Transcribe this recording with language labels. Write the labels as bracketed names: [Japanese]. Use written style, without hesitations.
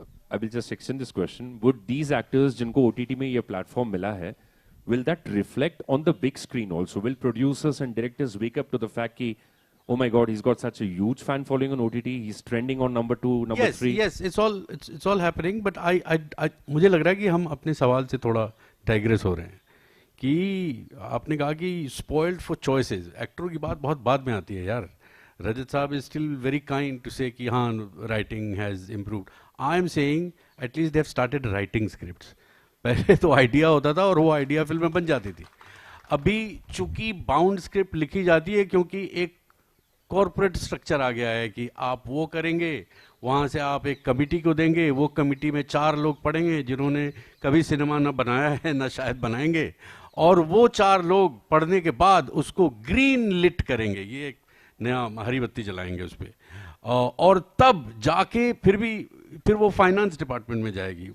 [English] I will just extend this question. Would these actors, [Hindi] जिनको OTT में ये platform मिला है, [English] will that reflect on the big screen also? Will producers and directors wake up to the fact कि, oh my God, he's got such a huge fan following on OTT. He's trending on number 2, number 3. Yes, it's all happening. But I [Hindi] मुझे लग रहा है कि हम अपने सवाल से थोड़ा digress हो रहे हैं. कि आपने कहा कि [English] spoiled for choices. [Hindi] एक्टरों की बात बहुत बाद में आती है यार. [English] Rajat साहब is still very kind to say [Hindi] कि हाँ [English] writing has improved. I am saying at least they have started writing scripts. [Hindi] पहले तो आइडिया होता था और वो आइडिया फिल्म में बन जाती थी. अभी चूंकि बाउंड स्क्रिप्ट लिखी जाती है क्योंकि एक कॉर्पोरेट स्ट्रक्चर आ गया है कि आप वो करेंगे, वहाँ से आप एक कमिटी को देंगे, वो कमिटी में 4 लोग पढ़ेंगे जिन्होंने कभी सिनेमा ना बनाया है ना शायद बनाएंगे, और वो 4 लोग पढ़ने के बाद उसको ग्रीन लिट करेंगे, ये एक नया हरी बत्ती जलाएंगे उस पर, और तब जाके फिर वो फाइनेंस डिपार्टमेंट में जाएगी.